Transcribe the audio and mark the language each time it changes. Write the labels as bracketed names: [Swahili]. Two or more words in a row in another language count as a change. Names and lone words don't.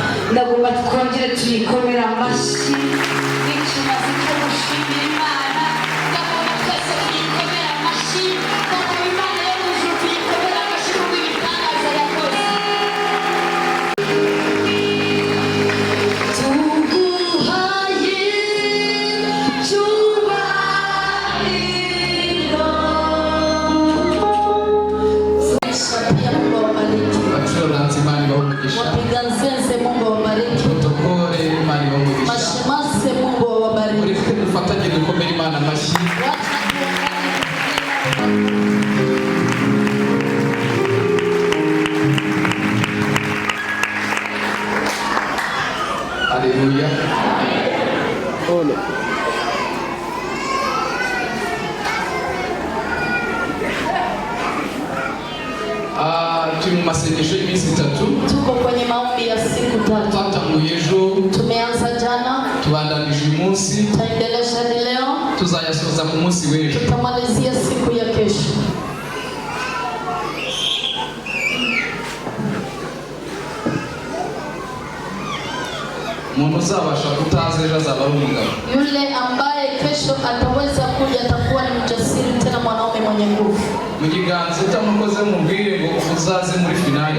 [Rundi] ndagomba twongere tuyikomera amashyi n'ikimaze cyo gushimira Imana ndagomba twese tuyikomera amashyi ndagomba Imana yo mu ijuru tuyikomera amashyi kuko ibitangaza yakoze tuguhaye cyubahiro [Swahili] Pia Mungu awabariki. Wapiga nzenze Mungu awabariki. Mashemase Mungu awabariki. [Rundi] Dufatanye dukomere Imana amashyi. Haleluya. Ole. Turi mu masengesho y'iminsi 3. [Swahili] Tuko kwenye maombi ya siku 3. [Rundi] Twatanguye ejo. [Swahili] Tumeanza jana. [Rundi] Tubandanije uyu munsi. [Swahili] Tutaendelesha leo. [Rundi] Tuzayasoza ku munsi w'ejo. [Swahili] Tutamalizia siku ya kesho. [Rundi] Umuntu uzabasha kutaza ejo azaba ari umugabo. [Swahili] Yule ambaye kesho ataweza kuja atakuwa ni mjasiri tena mwanaume mwenye nguvu. [Rundi] Mu kiganza utamukoze mubwire ngo uzaze muri finale.